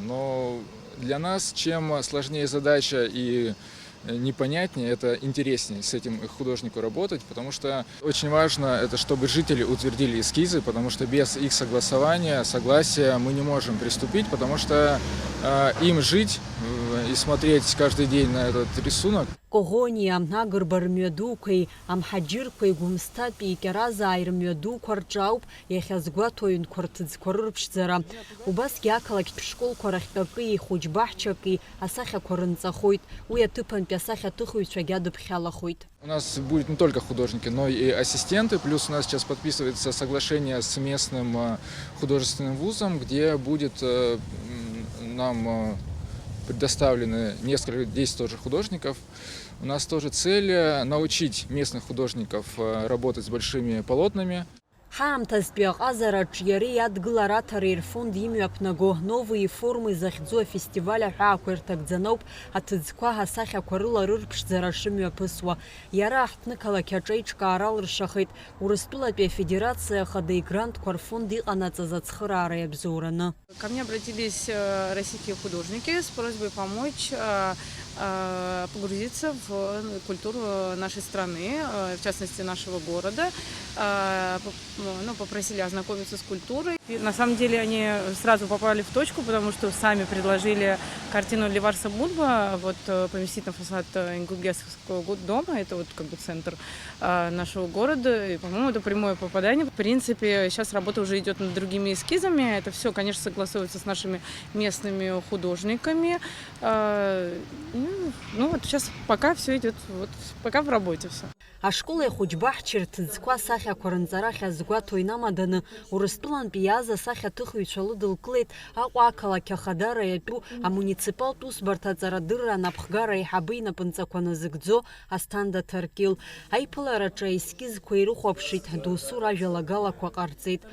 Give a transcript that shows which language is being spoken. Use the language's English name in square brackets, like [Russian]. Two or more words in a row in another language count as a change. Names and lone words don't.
[Russian] Но для нас, чем сложнее задача и непонятнее, это интереснее с этим художнику работать, потому что очень важно, это чтобы жители утвердили эскизы, потому что без их согласия мы не можем приступить, потому что им жить и смотреть каждый день на этот рисунок. [Abkhazian] Когония, Агрба рмҩадуқәеи, амҳаџьырқәеи, Гәымсҭатәи, Кьаразааи рмҩадуқәа рҿы ауп иахьазгәаҭо аҩнқәа рҭыӡқәа рырԥшӡара. Убасгьы ақалақьтә школқәа рахьтә аки, хәыҷ-баҳчаки асахьақәа рынҵахоит, уи аҭыԥантәи асахьаҭыхыҩцәагьы адыԥхьалахоит. [Russian] У нас будет не только художники, но и ассистенты. Плюс у нас сейчас подписывается соглашение с местным художественным вузом, где будет нам предоставлены несколько 10 тоже художников. У нас тоже цель научить местных художников работать с большими полотнами. [Abkhazian] Ҳаамҭазтәи аҟазараҿ иареи адгылараҭареи рфонд имҩаԥнаго [Russian] новые формы [Abkhazian] захьӡу афестиваль аҳәаақәа ирҭагӡаны ауп аҭыӡқәа асахьақәа рыла рырԥшӡара шымҩаԥысуа. Иара аҳҭнықалақь аҿы аиҿкаара алыршахеит Урыстәылатәи афедерациа ахадеи грантқәа рфонд иҟанаҵаз ацхыраара иабзоураны. [Russian] Ко мне обратились российские художники с просьбой помочь погрузиться в культуру нашей страны, в частности нашего города. Попросили ознакомиться с культурой. И на самом деле они сразу попали в точку, потому что сами предложили картину Ливарса Будба поместить на фасад Ингулгесского дома. Это центр нашего города. И, по-моему, это прямое попадание. В принципе, сейчас работа уже идет над другими эскизами. Это все, конечно, согласуется с нашими местными художниками. Сейчас пока все идет, пока в работе все. [Abkhazian] Ашкола ихәыҷ-баҳча рҭыӡқәа асахьақәа рынҵара ахьазгәаҭо инамаданы Урыстәылантәи иааз асахьаҭыхыҩцәа лыдылкылеит Аҟәа ақалақь ахадара иатәу амуниципалтә усбарҭа аҵарадырра анапхгара аиҳабы инапынҵақәа назыгӡо Асҭанда Ҭаркьыл. Аиԥылараҿы аескизқәа ирыхәаԥшит, доусы ражәалагалақәа ҟарҵеит.